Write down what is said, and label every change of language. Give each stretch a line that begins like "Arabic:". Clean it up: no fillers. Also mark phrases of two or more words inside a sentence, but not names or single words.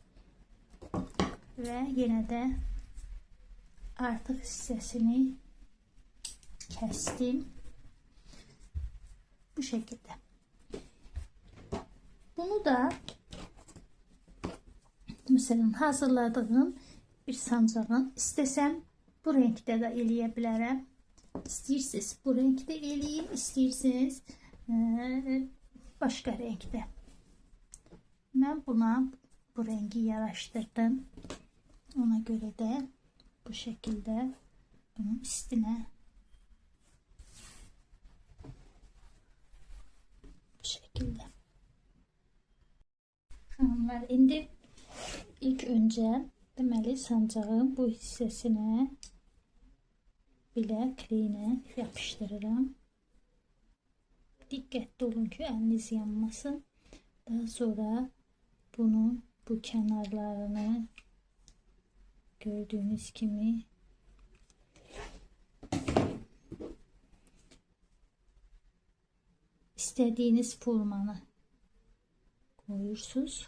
Turkish: Ve yine de artık hissəsini kestim. Bu şekilde. Bunu da mesela hazırladığım bir sancağın istesem bu renkte de
Azerbaijani: eləyə bilərəm. İstəyirsiniz
Turkish: bu renkte
Azerbaijani: eləyim, istəyirsiniz başka renkte.
Turkish: Ben buna bu rengi yaraştırdım. Ona göre de bu şekilde bunun üstüne bu şekilde.
Azerbaijani: Hanımlar, indi ilk önce deməli sancağın bu hissəsinə belə kleyinə yapıştırıram. Diqqətli olun ki əliniz yanmasın.
Turkish: Daha sonra bunun bu kenarlarını gördüğünüz gibi istediğiniz formanı koyursunuz.